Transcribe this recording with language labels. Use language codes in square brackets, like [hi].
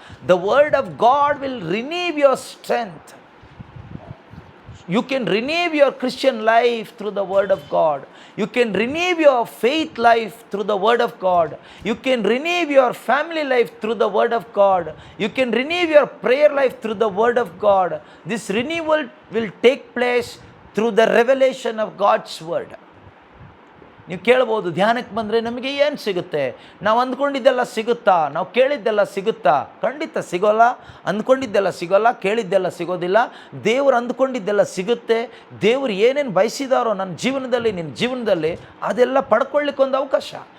[en] The word of God will renew your strength. You can renew your Christian life through the word of God. You can renew your faith life through the word of God. You can renew your family life through the word of God. You can renew your prayer life through the word of God. This renewal will take place through the revelation of God's word. [kn] ನೀವು ಕೇಳ್ಬೋದು, ಧ್ಯಾನಕ್ಕೆ ಬಂದರೆ ನಮಗೆ ಏನು ಸಿಗುತ್ತೆ? ನಾವು ಅಂದ್ಕೊಂಡಿದ್ದೆಲ್ಲ ಸಿಗುತ್ತಾ? ನಾವು ಕೇಳಿದ್ದೆಲ್ಲ ಸಿಗುತ್ತಾ? ಖಂಡಿತ ಸಿಗೋಲ್ಲ. ಅಂದ್ಕೊಂಡಿದ್ದೆಲ್ಲ ಸಿಗೋಲ್ಲ, ಕೇಳಿದ್ದೆಲ್ಲ ಸಿಗೋದಿಲ್ಲ. ದೇವರು ಅಂದ್ಕೊಂಡಿದ್ದೆಲ್ಲ ಸಿಗುತ್ತೆ. ದೇವರು ಏನೇನು ಬಯಸಿದಾರೋ ನನ್ನ ಜೀವನದಲ್ಲಿ, ನಿನ್ನ ಜೀವನದಲ್ಲಿ, ಅದೆಲ್ಲ ಪಡ್ಕೊಳ್ಳಿಕ್ಕೊಂದು ಅವಕಾಶ.